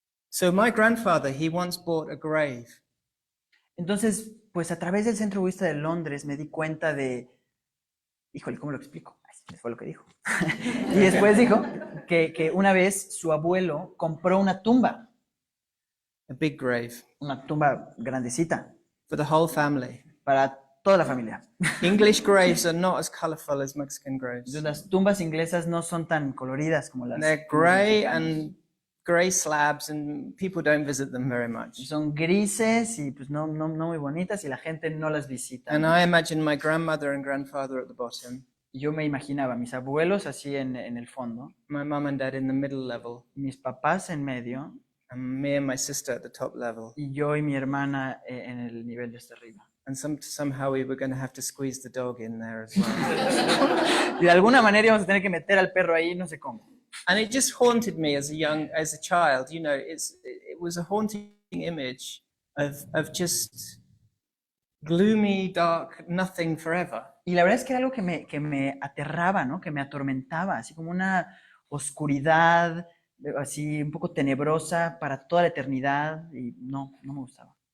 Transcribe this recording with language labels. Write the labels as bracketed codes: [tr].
[en] So my grandfather, he once bought a grave. [es] Entonces, pues a través del Centro Budista de Londres me di cuenta híjole, ¿cómo lo explico? Eso fue lo que dijo. Y después dijo que una vez su abuelo compró una tumba. [en] A big grave. [es] Una tumba grandecita. [en] For the whole family. [es] Para toda la familia. [en] English graves are not as colorful as Mexican graves. [es] Entonces, las tumbas inglesas no son tan coloridas como las. [en] They're gray and gray slabs, and people don't visit them very much. [es] Son grises y pues no muy bonitas y la gente no las visita. [en] And I imagine my grandmother and grandfather at the bottom. [es] Y yo me imaginaba mis abuelos así en el fondo. [en] My mom and dad in the middle level. [es] Mis papás en medio. [en] And me and my sister at the top level. [es] Y yo y mi hermana en el nivel de hasta arriba. [en] And somehow we were going to have to squeeze the dog in there as well. [es] Y de alguna manera íbamos a tener que meter al perro ahí, no sé cómo. [en] And it just haunted me as a child. You know, it was a haunting image of just gloomy, dark, nothing forever. [es] Y la verdad es que era algo que me aterraba, ¿no? Que me atormentaba, así como una oscuridad, así un poco tenebrosa para toda la eternidad, y no me gustaba.